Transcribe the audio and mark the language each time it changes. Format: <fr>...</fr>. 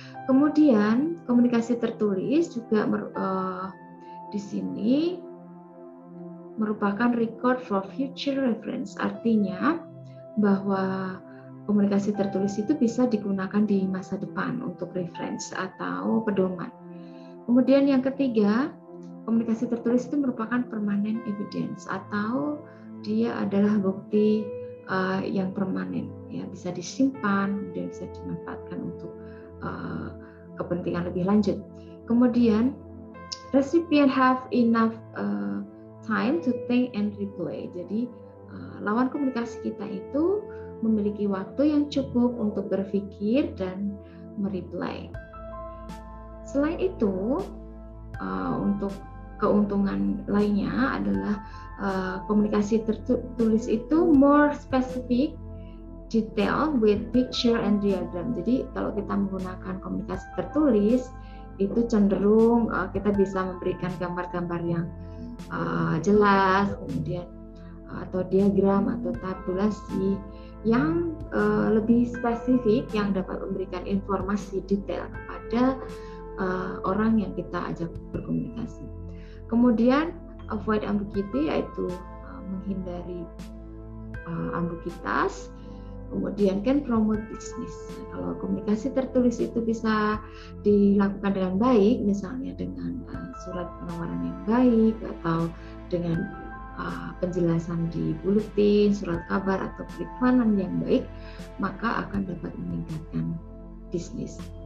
<id>Kemudian komunikasi tertulis juga di sini merupakan</id> <en>record for future reference,</en> <id>artinya bahwa komunikasi tertulis itu bisa digunakan di masa depan untuk reference atau pedoman. Kemudian yang ketiga, komunikasi tertulis itu merupakan</id> <en>permanent evidence</en> <id>atau dia adalah bukti yang permanen, ya, bisa disimpan dan bisa dimanfaatkan untuk kepentingan lebih lanjut. Kemudian</id> <en>recipient have enough time to think and reply.</en> <id>Jadi lawan komunikasi kita itu memiliki waktu yang cukup untuk berpikir dan mereply. Selain itu, untuk keuntungan lainnya adalah komunikasi tertulis itu</id> <en>more specific, detail with picture and diagram.</en> <id>Jadi kalau kita menggunakan komunikasi tertulis itu cenderung kita bisa memberikan gambar-gambar yang jelas, kemudian atau diagram atau tabulasi, yang lebih spesifik, yang dapat memberikan informasi detail kepada orang yang kita ajak berkomunikasi. Kemudian</id> <en>avoid ambiguity,</en> <id>yaitu menghindari ambiguitas. Kemudian</id> <en>can promote business.</en> <id>Kalau komunikasi tertulis itu bisa dilakukan dengan baik, misalnya dengan surat penawaran yang baik atau dengan penjelasan di buletin, surat kabar atau periklanan yang baik, maka akan dapat meningkatkan bisnis.</id>